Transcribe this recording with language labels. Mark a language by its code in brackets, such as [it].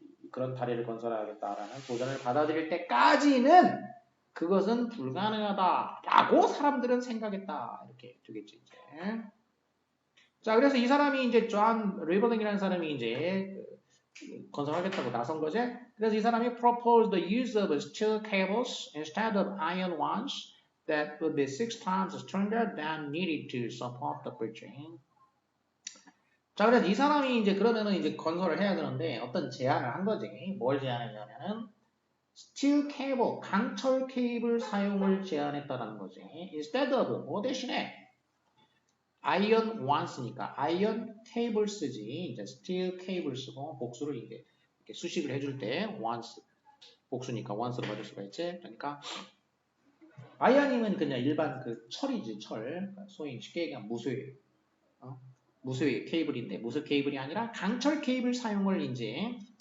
[ko] 그런 다리를 건설하겠다라는 도전을 받아들일 때까지는 그것은 불가능하다라고 사람들은 생각했다. 이렇게 되겠지 이제. 자, 그래서 이 사람이 이제 존 리블링이라는 사람이 이제 건설하겠다고 나선 거지. 그래서 이 사람이 [en] proposed the use of steel cables instead of iron ones that would be 6 times stronger than needed to support the bridge. [ko] 자, 그래서 이 사람이 이제 그러면은 이제 건설을 해야 되는데 어떤 제안을 한 거지. 뭘 제안했냐면은 steel cable, 강철 케이블 사용을 제안했다라는 거지. instead of 뭐 대신에 [en] iron ones [ko] 니까 iron cable 쓰지. 이제 steel cable 쓰고 복수를 이렇게 수식을 해줄 때 once 복수니까 once로 받을 수가 있지. 그러니까 iron이면 그냥 일반 그 철이지 철. 소위 쉽게 얘기하면 무쇠. 무쇠 케이블인데 무쇠 케이블이 아니라 강철 케이블 사용을 이제